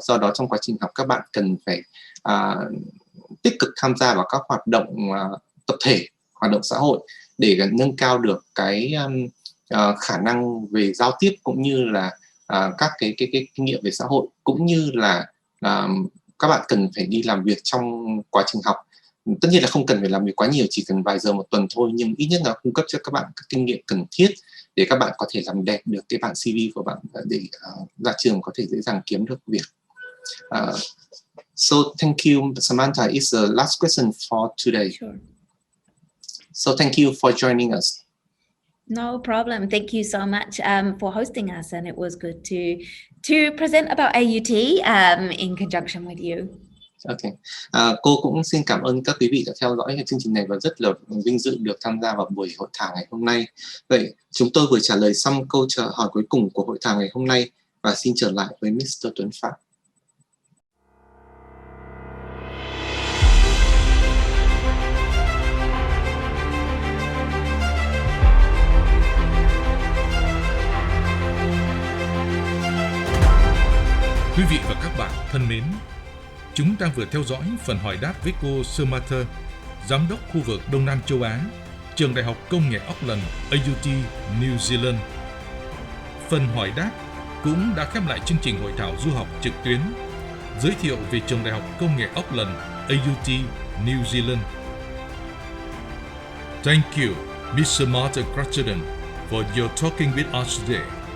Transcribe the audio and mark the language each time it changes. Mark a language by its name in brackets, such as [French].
[Vietnamese] Do đó trong quá trình học các bạn cần phải tích cực tham gia vào các hoạt động tập thể, hoạt động xã hội để nâng cao được cái khả năng về giao tiếp cũng như là các cái kinh nghiệm về xã hội, cũng như là các bạn cần phải đi làm việc trong quá trình học. Tất nhiên là không cần phải làm việc quá nhiều, chỉ cần vài giờ một tuần thôi, nhưng ít nhất là cung cấp cho các bạn các kinh nghiệm cần thiết để các bạn có thể làm đẹp được cái bản CV của bạn để ra trường có thể dễ dàng kiếm được việc. [English] So thank you, Samantha. It's the last question for today. Sure. So thank you for joining us. No problem. Thank you so much for hosting us, and it was good to present about AUT in conjunction with you. Okay. [Vietnamese] Cô cũng xin cảm ơn các quý vị đã theo dõi chương trình này và rất là vinh dự được tham gia vào buổi hội thảo ngày hôm nay. Vậy chúng tôi vừa trả lời xong câu hỏi cuối cùng của hội thảo ngày hôm nay và xin trở lại với Mr. Tuấn Phạm. Quý vị và các bạn thân mến, chúng ta vừa theo dõi phần hỏi đáp với cô Samantha, Giám đốc khu vực Đông Nam châu Á, Trường Đại học Công nghệ Auckland, AUT, New Zealand. Phần hỏi đáp cũng đã khép lại chương trình hội thảo du học trực tuyến, giới thiệu về Trường Đại học Công nghệ Auckland, AUT, New Zealand. [English] Thank you, Ms. Samantha Cruttenden, for your talking with us today.